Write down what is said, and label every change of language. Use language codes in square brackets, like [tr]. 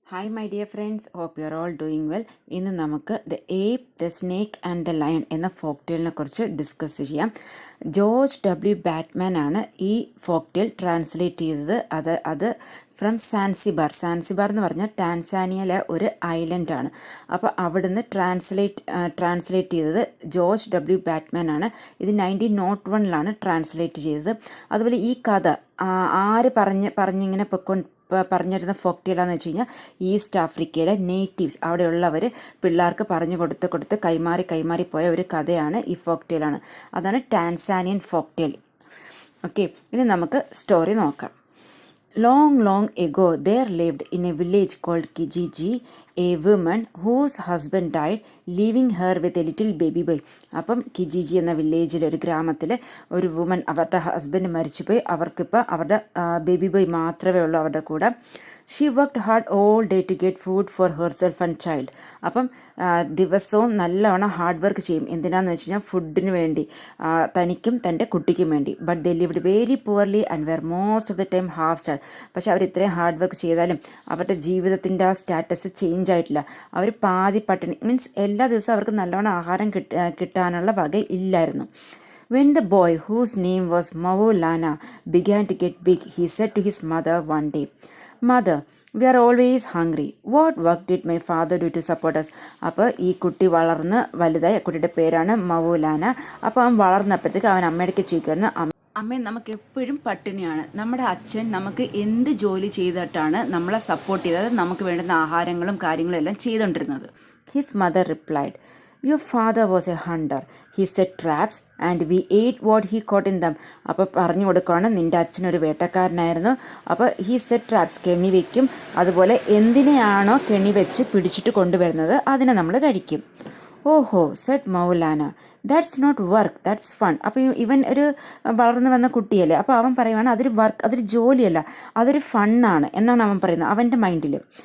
[en] Hi my dear friends, hope you are all doing well. [ml] ഇന്ന് നമുക്ക് the ape, the snake and the lion എന്ന folk ടെയിലിനെ കുറിച്ച് discuss ചെയ്യാം. George W Batman ആണ് ഈ folk tail translate ചെയ്തത്. അത് ഫ്രം സാൻസിബാർ എന്ന് പറഞ്ഞാൽ ടാൻസാനിയയിലെ ഒരു ഐലൻഡാണ്. അപ്പോൾ അവിടുന്ന് ട്രാൻസ്ലേറ്റ് ചെയ്തത് ജോർജ് ഡബ്ല്യു ബാറ്റ്മാൻ ആണ്. ഇത് 1901 ട്രാൻസ്ലേറ്റ് ചെയ്തത്. അതുപോലെ ഈ കഥ ആര് പറഞ്ഞിങ്ങനെ പറഞ്ഞിരുന്ന ഫോക്ക് ടെയിലാന്ന് വെച്ച് കഴിഞ്ഞാൽ ഈസ്റ്റ് ആഫ്രിക്കയിലെ നേറ്റീവ്സ് അവിടെയുള്ളവർ പിള്ളേർക്ക് പറഞ്ഞു കൊടുത്ത് കൈമാറി പോയ ഒരു കഥയാണ് ഈ ഫോക്ക് ടെയിലാണ്. അതാണ് ടാൻസാനിയൻ ഫോക്ക് ടെയിൽ. ഓക്കെ, ഇനി നമുക്ക് സ്റ്റോറി നോക്കാം. [en] Long ago, there lived in a village called Kijiji a woman whose husband died, leaving her with a little baby boy. [ml] അപ്പം കിജിജി എന്ന വില്ലേജിൽ ഒരു ഗ്രാമത്തിൽ ഒരു വുമൺ, അവരുടെ ഹസ്ബൻഡ് മരിച്ചുപോയി. അവർക്കിപ്പോൾ അവരുടെ ബേബി ബോയ് മാത്രമേ ഉള്ളൂ അവരുടെ കൂടെ. [en] She worked hard all day to get food for herself and child. [ml] അപ്പം ദിവസവും നല്ലവണ്ണം ഹാർഡ് വർക്ക് ചെയ്യും. എന്തിനാന്ന് വെച്ച് കഴിഞ്ഞാൽ ഫുഡിന് വേണ്ടി, തനിക്കും തൻ്റെ കുട്ടിക്കും വേണ്ടി. [en] But they lived very poorly and were most of the time half starved. [ml] പക്ഷെ അവർ ഇത്രയും ഹാർഡ് വർക്ക് ചെയ്താലും അവരുടെ ജീവിതത്തിൻ്റെ ആ സ്റ്റാറ്റസ് ചേഞ്ച് ആയിട്ടില്ല. അവർ പാതി പട്ടിണി, മീൻസ് എല്ലാ ദിവസവും അവർക്ക് നല്ലവണ്ണം ആഹാരം കിട്ടാനുള്ള വക ഇല്ലായിരുന്നു. [en] When the boy, whose name was Maulana, began to get big, he said to his mother one day, "Mother, we are always hungry. What work did my father do to support us?" [ml] അപ്പോൾ ഈ കുട്ടി വളർന്ന് വലുതായി. കുട്ടിയുടെ പേരാണ് മൗലാന. അപ്പോൾ അവൻ വളർന്നപ്പോഴത്തേക്ക് അവൻ അമ്മയുടെ ചോദിക്കുമായിരുന്നു, അമ്മ നമുക്ക് എപ്പോഴും പട്ടിണിയാണ്. നമ്മുടെ അച്ഛൻ നമുക്ക് എന്ത് ജോലി ചെയ്തിട്ടാണ് നമ്മളെ സപ്പോർട്ട് ചെയ്തത്, നമുക്ക് വേണ്ടുന്ന ആഹാരങ്ങളും കാര്യങ്ങളും എല്ലാം ചെയ്തുകൊണ്ടിരുന്നത്? [en] His mother replied, "Your father was a hunter. He set traps and we ate what he caught in them." [ml] അപ്പോൾ പറഞ്ഞു കൊടുക്കുകയാണ്, നിൻ്റെ അച്ഛനൊരു വേട്ടക്കാരനായിരുന്നു. അപ്പോൾ [en] he set traps, [ml] കെണി വയ്ക്കും. അതുപോലെ എന്തിനെയാണോ കെണി വെച്ച് പിടിച്ചിട്ട് കൊണ്ടുവരുന്നത് അതിനെ നമ്മൾ കഴിക്കും. [en] Oho, said Maulana, that's not work, that's fun. [ml] അപ്പോൾ ഇവൻ ഒരു വളർന്നു വന്ന കുട്ടിയല്ലേ. അപ്പോൾ അവൻ പറയുവാണ്, അതൊരു ജോലിയല്ല, അതൊരു ഫണ്ണാണ് എന്നാണ് അവൻ പറയുന്നത് അവൻ്റെ മൈൻഡിൽ.